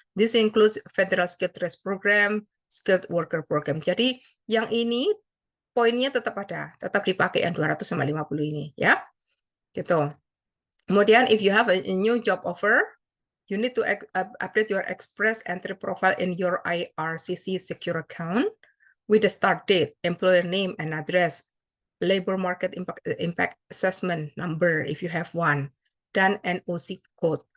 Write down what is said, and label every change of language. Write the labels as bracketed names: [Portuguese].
[English] This includes Federal Skilled Trades Program, Skilled Worker Program. [Indonesian] Jadi yang ini poinnya tetap ada, tetap dipakai yang 200 sama 50 ini, ya. Gitu. Kemudian [English] if you have a new job offer, you need to update your express entry profile in your IRCC secure account with the start date, employer name and address, labor market impact assessment number if you have one, [Indonesian] dan [English] NOC code.